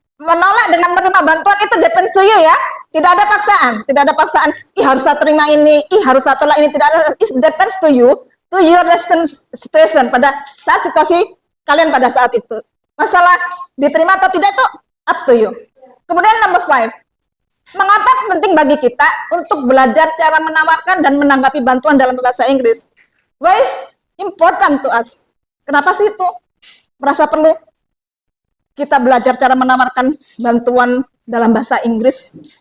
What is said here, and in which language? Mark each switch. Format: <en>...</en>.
<id>Menolak dengan menerima bantuan itu</id> <en>depend to you</en> <id>ya. Tidak ada paksaan. Harus saya terima ini, harus saya tolak ini. Tidak ada.</id> <en>It depends to you, to your recent situation.</en> <id>Pada saat situasi kalian pada saat itu. Masalah diterima atau tidak itu</id> <en>up to you.</en> <id>Kemudian number 5. Mengapa penting bagi kita untuk belajar cara menawarkan dan menanggapi bantuan dalam bahasa Inggris?</id> <en>Why is important to us?</en> <id>Kenapa sih itu merasa perlu kita belajar cara menawarkan bantuan dalam bahasa Inggris?</id>